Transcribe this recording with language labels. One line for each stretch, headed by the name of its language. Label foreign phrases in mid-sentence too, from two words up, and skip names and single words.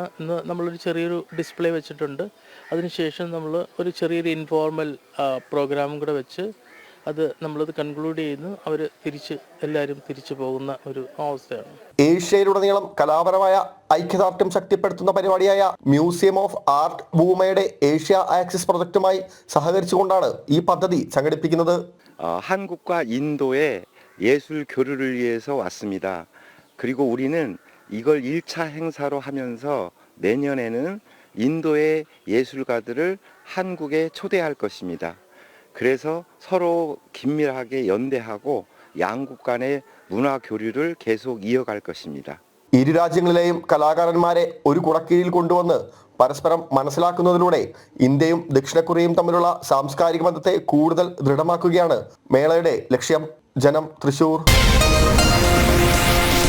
Malayalam: ഇന്ന് നമ്മളൊരു ചെറിയൊരു ഡിസ്പ്ലേ വെച്ചിട്ടുണ്ട്. അതിനുശേഷം നമ്മൾ ഒരു ചെറിയൊരു
English: informal program
Malayalam: കൂടെ വെച്ച് അത് നമ്മളത് കൺക്ലൂഡ് ചെയ്യുന്നു. അവർ എല്ലാവരും തിരിച്ചു പോകുന്ന ഒരു അവസ്ഥയാണ്. ഏഷ്യയിലുടനീളം കലാപരമായ ഐക്യദാർഢ്യം ശക്തിപ്പെടുത്തുന്ന പരിപാടിയായ മ്യൂസിയം ഓഫ് ആർട്ട് ബൂമയുടെ ഏഷ്യ ആക്സിസ് പ്രൊജക്റ്റുമായി സഹകരിച്ചുകൊണ്ടാണ് ഈ പദ്ധതി സംഘടിപ്പിക്കുന്നത്.
Korean: 한국과 인도의 예술 교류를 위해서 왔습니다. 그리고 우리는 이걸 1차 행사로 하면서 내년에는 인도의 예술가들을 한국에 초대할 것입니다. 그래서 서로 긴밀하게 연대하고 양국 간의 문화 교류를 계속 이어갈 것입니다.
Malayalam: ഇരു രാജ്യങ്ങളിലെയും കലാകാരന്മാരെ ഒരു കുടക്കീഴിൽ കൊണ്ടുവന്ന് പരസ്പരം മനസ്സിലാക്കുന്നതിലൂടെ ഇന്ത്യയും ദക്ഷിണ കൊറിയയും തമ്മിലുള്ള സാംസ്കാരിക ബന്ധത്തെ കൂടുതൽ ദൃഢമാക്കുകയാണ് മേളയുടെ ലക്ഷ്യം. ജനം, തൃശൂർ.